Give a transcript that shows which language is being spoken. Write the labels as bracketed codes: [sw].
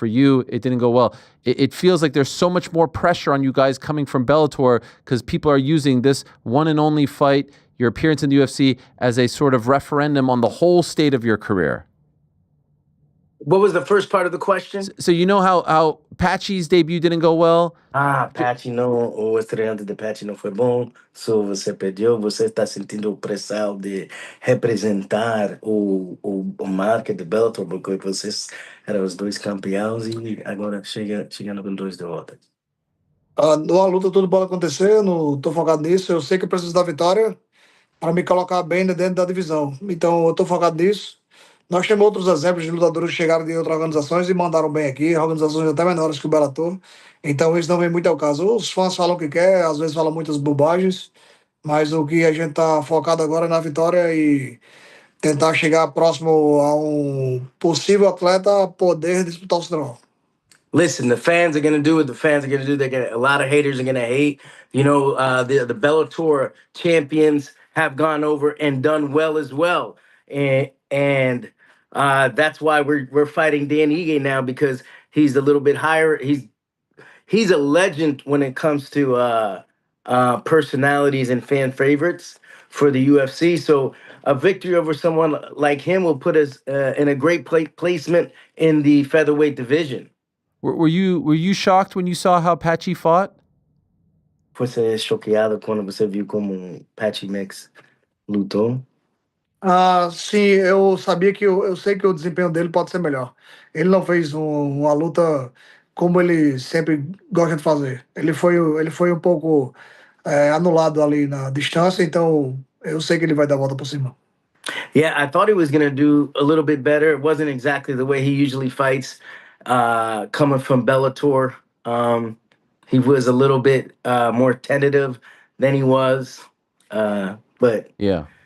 [en] For you, it didn't go well. It feels like there's so much more pressure on you guys coming from Bellator because people are using this one and only fight, your appearance in the UFC, as a sort of referendum on the whole state of your career. What was the first part of the question? So you know how Patchy's debut didn't go well? [pt] Patchy não, o estreante de Patchy não foi bom, so você perdeu, você está sentindo pressão de representar o marca de Bellator, porque vocês eram os dois campeões e agora chegando com 2 derrotas. Numa luta tudo pode acontecer, não estou focado nisso, eu sei que eu preciso da vitória para me colocar bem dentro da divisão, então eu estou focado nisso. Nós temos outros exemplos de lutadores que chegaram de outras organizações e mandaram bem aqui, organizações até menores que o Bellator. Então isso não vem muito ao caso. Os fãs falam o que quer, às vezes falam muitas bobagens, mas o que a gente está focado agora é na vitória e tentar chegar próximo a possível atleta poder disputar o cinturão. [en] Listen, the fans are going to do what the fans are going to do. A lot of haters are going to hate. The Bellator champions have gone over and done well as well. And that's why we're fighting Dan Ige now, because he's a little bit higher. He's a legend when it comes to personalities and fan favorites for the UFC. So a victory over someone like him will put us in a great placement in the featherweight division. Were you shocked when you saw how Patchy fought? [pt] Você choqueado quando você viu como Patchy Mix lutou? Sim, eu sabia eu sei que o desempenho dele pode ser melhor. Ele não fez uma luta como ele sempre gosta de fazer. Ele foi um pouco anulado ali na distância, então eu sei que ele vai dar a volta por cima. [en] Yeah, I thought he was going to do a little bit better. It wasn't exactly the way he usually fights, coming from Bellator. He was a little bit more tentative than he was, but yeah.